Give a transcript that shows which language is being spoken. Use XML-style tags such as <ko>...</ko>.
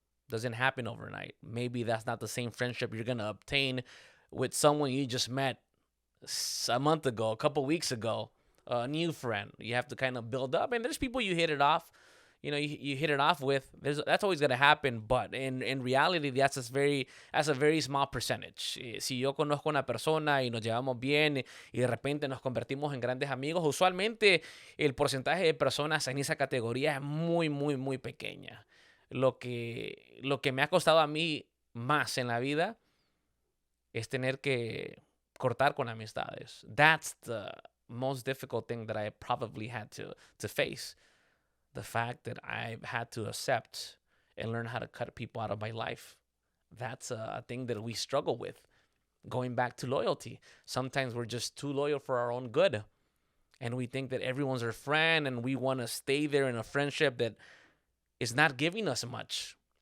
<en>Doesn't happen overnight. Maybe that's not the same friendship you're going to obtain with someone you just met a month ago, a couple weeks ago, a new friend. You have to kind of build up. And there's people you hit it off. You hit it off with. That's always going to happen. But in reality, that's a very small percentage.</en> <es>Si yo conozco una persona y nos llevamos bien y de repente nos convertimos en grandes amigos, usualmente el porcentaje de personas en esa categoría es muy, muy, muy pequeña. Lo que me ha costado a mí más en la vida es tener que cortar con amistades.</es> <en>That's the most difficult thing that I probably had to face. The fact that I've had to accept and learn how to cut people out of my life. That's a thing that we struggle with. Going back to loyalty. Sometimes we're just too loyal for our own good. And we think that everyone's our friend and we want to stay there in a friendship that is not giving us much.</en>